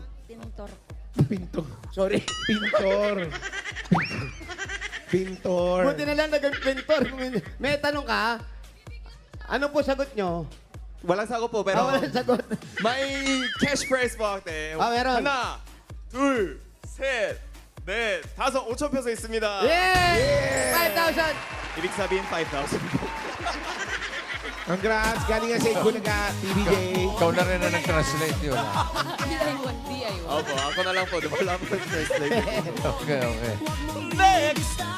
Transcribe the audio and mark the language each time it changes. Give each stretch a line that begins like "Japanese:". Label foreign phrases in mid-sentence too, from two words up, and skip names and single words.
Filipino: Pintor. Pinto. Sorry. Pintor. Pintor. Buti na lang naging pintor. May tanong ka, ano po sagot nyo? Walang sagot po, pero Walang sagot. may cash prize po, ate. Ah, meron.
Korean: 하나, 둘, 셋, 넷, 다섯, 5,000페소 있습니다.
Filipino: Yay! 5,000! ibig sabihin 5,000. Congrats. Galing nga sa Igulaga, TVJ. Ikaw na rin na nag-translate yun. DIY. Opo, ako na lang po. Di ba alam ko yung translate? Okay. Next!